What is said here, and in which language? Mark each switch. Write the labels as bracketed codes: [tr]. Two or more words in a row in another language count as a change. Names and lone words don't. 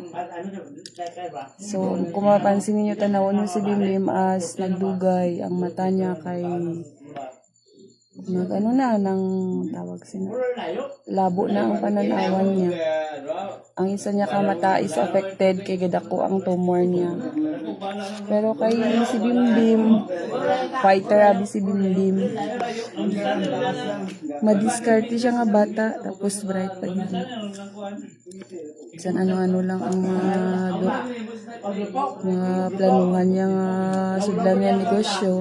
[hil] So, kung mapansin niyo tanawon mo si Bimbim as nagdugay ang mata niya kay ano na nang tawag sino labo na ang pananawan niya. Ang isa niya ka mata is affected kay gadako ang tumor niya. Pero kay si Bimbim fighter abi si Bimbim. Madiskarte siya nga bata tapos bright pa gid. San ano-ano lang ang mga planuhan niya nga sudlan niya negosyo.